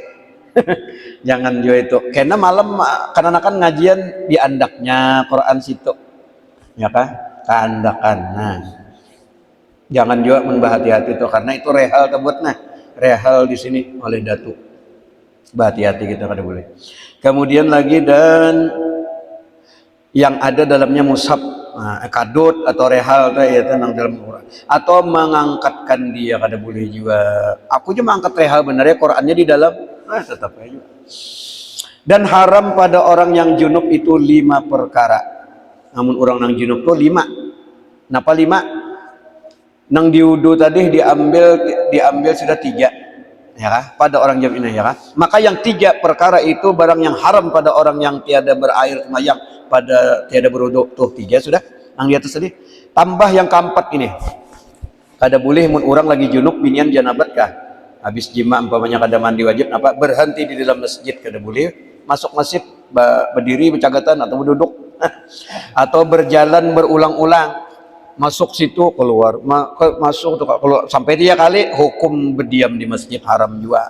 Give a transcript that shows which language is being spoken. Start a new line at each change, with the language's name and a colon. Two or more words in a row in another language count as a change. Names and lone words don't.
Banjar: Jangan juga itu, karena malam karena anak ngajian di andaknya Quran situ ya kan, keandakan. Nah jangan juga membahati-hati itu, karena itu rehal tebut, nah rehal di sini oleh datu, bahati-hati kita kada boleh. Kemudian lagi dan yang ada dalamnya mushaf, kadut atau rehal itu ya tenang dalam Quran, atau mengangkatkan dia kada boleh juga. Aku cuma angkat rehal benarnya Qurannya di dalam, tetap aja. Dan haram pada orang yang junub itu 5 perkara. Namun orang yang junub itu 5. Kenapa 5? Nang diudu tadi diambil sudah 3 ya kah? Pada orang jam ini ya kah? Maka yang 3 perkara itu barang yang haram pada orang yang tiada berair semayang pada tiada berudu, tuh 3 sudah yang di atas tadi. Tambah yang keempat ini, kada boleh mun orang lagi junub binian janabat kah, habis jima umpamanya kada mandi wajib apa berhenti di dalam masjid, kada boleh masuk masjid berdiri bercagatan atau berduduk atau berjalan berulang-ulang, masuk situ keluar, masuk keluar sampai 3 kali, hukum berdiam di masjid haram juga.